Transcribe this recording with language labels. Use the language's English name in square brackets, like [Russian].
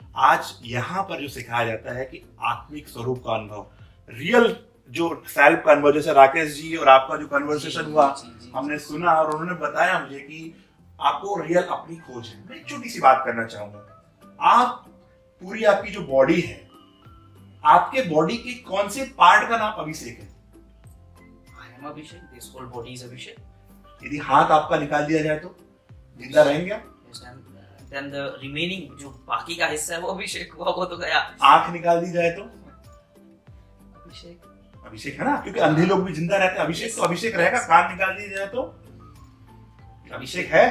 [Hindi] आज यहाँ पर जो सिखाया जाता है कि आत्मिक स्वरूप का अनुभव, रियल जो सेल्फ का अनुभव, जैसे राकेश जी और आपका जो कन्वर्सेशन हुआ, हमने सुना और उन्होंने बताया मुझे कि आपको रियल अपनी खोज है। मैं एक छोटी सी बात करना चाहूंगा। आप पूरी आपकी जो बॉडी है, आपके बॉडी के कौन से पार्ट का नाम अभिषेक है? [English] I am Abhishek, this whole body is Abhishek. [Hindi] यदि हाथ आपका निकाल दिया जाए तो जिंदा रहेंगे आप? [English] Yes, and then the remaining [Hindi] जो बाकी का हिस्सा है वो अभिषेक हुआ, वो तो गया। आंख निकाल दी जाए तो अभिषेक, अभिषेक है ना, क्योंकि अंधे लोग भी जिंदा रहते हैं। अभिषेक तो अभिषेक रहेगा। कान निकाल दिया जाए तो अभिषेक है।